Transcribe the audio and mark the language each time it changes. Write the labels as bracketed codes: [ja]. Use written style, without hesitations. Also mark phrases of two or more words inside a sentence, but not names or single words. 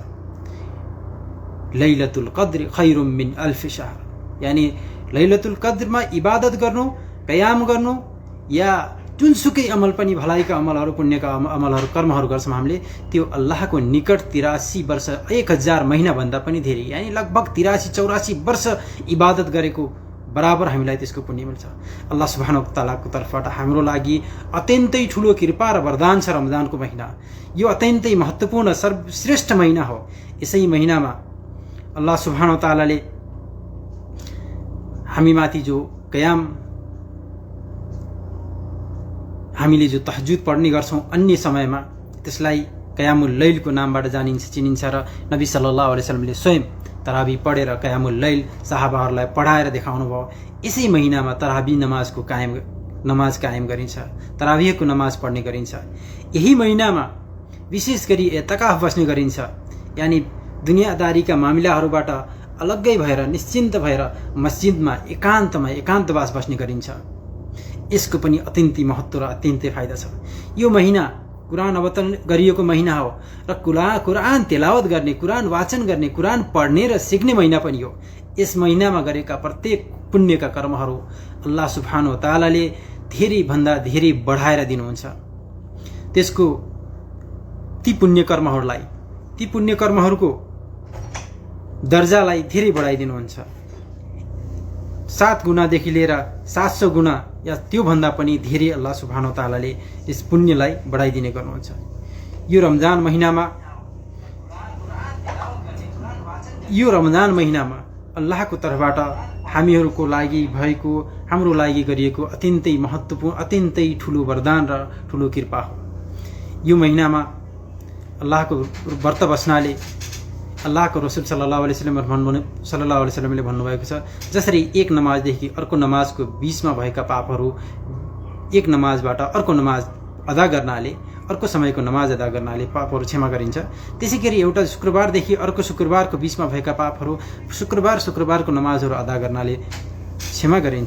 [ar] ليلة القدر خير من ألف شهر, [ne] यानी लैलतुल कद्रमा इबादत गर्नु, कयाम गर्नु या जुनसुकै अमल पनि, भलाइका अमलहरू, पुण्यका अमलहरू, कर्महरू गर्छौँ हामीले, त्यो अल्लाहको निकट 83 वर्ष, 1000 महिनाभन्दा पनि धेरै, यानी लगभग 83-84 वर्ष इबादत गरेको बराबर हामीलाई त्यसको पुण्य मिल्छ। [ar] الله سبحانه وتعالى [ne] तर्फबाट हाम्रो लागि अत्यन्तै ठुलो कृपा र वरदान छ रमजानको महिना। यो अत्यन्तै महत्त्वपूर्ण सर्वश्रेष्ठ महिना हो। यसै महिनामा [ar] الله سبحانه وتعالى [ne] हामीमाथि जो कयाम, हामीले जो तहज्जुद पढ्ने गर्छौँ अन्य समयमा, त्यसलाई [ar] قيام الليل [ne] नामबाट चिनिन्छ र नबी [ar] صلى الله عليه وسلم [ne] स्वयं तरावी पढेर [ar] قيام الليل [ne] साहाबाहरूलाई पढाएर देखाउनु भयो। यसै महिनामा तरावी नमाज कायम गरिन्छ, तरावीको नमाज पढ्ने गरिन्छ। यही महिनामा विशेष गरी एतकाफ बस्ने गरिन्छ, यानी दुनियादारीका मामिलाहरूबाट अलग्गै भएर, निश्चिन्त भएर मस्जिदमा एकान्तवास बस्ने गरिन्छ। यसको पनि अत्यन्तै महत्त्व र अत्यन्तै फाइदा छ। यो महिना कुरान अवतरण गरिएको महिना हो र कुरान तेलावत गर्ने, कुरान वाचन गर्ने, कुरान पढ्ने र सिक्ने महिना पनि हो। यस महिनामा गरेका प्रत्येक पुण्यका कर्महरू [ar] الله سبحانه وتعالى [ne] धेरै भन्दा धेरै बढाएर दिनुहुन्छ। त्यसको ती पुण्य कर्महरूको दर्जालाई धेरै बढाइदिनुहुन्छ। 7 गुणादेखि लिएर 700 गुणा या त्यो भन्दा पनि धेरै [ar] الله سبحانه وتعالى [ne] यस पुण्यलाई बढाइदिने गर्नुहुन्छ। यो रमजान महिनामा अल्लाहको तर्फबाट हामीहरूको लागि भएको, हाम्रो लागि गरिएको अत्यन्तै महत्त्वपूर्ण, अत्यन्तै ठुलो वरदान र ठुलो कृपा हो। यो महिनामा अल्लाहको व्रत बस्नाले अल्लाहको रसूल [ar] صلى الله عليه وسلم [ne] भन्नुभएको छ, जसरी एक नमाजदेखि अर्को नमाजको बीचमा भएका पापहरू एक नमाजबाट अर्को नमाज अदा गर्नाले, अर्को समयको नमाज अदा गर्नाले पापहरू क्षमा गरिन्छ, त्यसैगरी एउटा शुक्रबारदेखि अर्को शुक्रबारको बीचमा भएका पापहरू शुक्रबारको नमाजहरू अदा गर्नाले क्षमा गरिन्छ।